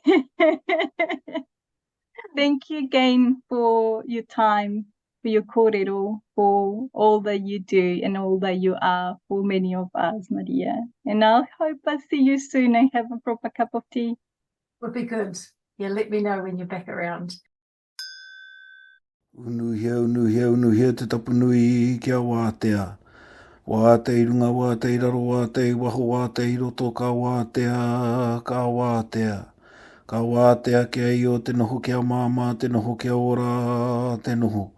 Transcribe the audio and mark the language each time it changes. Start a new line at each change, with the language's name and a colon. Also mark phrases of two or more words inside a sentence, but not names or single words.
English: Thank you again for your time, for your kōrero, for all that you do and all that you are for many of us, Maria. And I hope I see you soon and have a proper cup of tea. Would be good. Yeah, let me know when you're back around.
Māori: Unuhia, te tapunui kia wātea. Wātei runga, wātei raro, wātei waho, wātei roto, ka wātea, ka wātea. Ka wātea kia i o te noho kia māma, te noho kia ora, te noho.